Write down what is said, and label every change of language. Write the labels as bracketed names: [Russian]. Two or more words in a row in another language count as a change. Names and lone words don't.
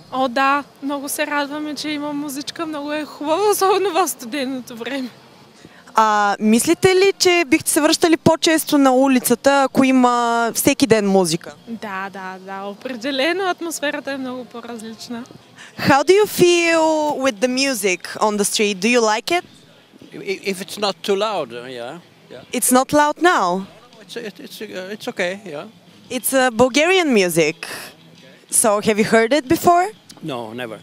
[Bulgarian] О, да, много се радваме, че има музичка, много е хубаво, особено в студеното време. Мислите ли, че бихте се връщали по-често на улицата, ако има всеки ден музика? Да, определено атмосферата е много по-различна. [English] How do you feel with the music on the street? Do you like it? If it's not too loud, yeah. It's not loud now. It's okay, yeah. It's Bulgarian music. So have you heard it before? No, never.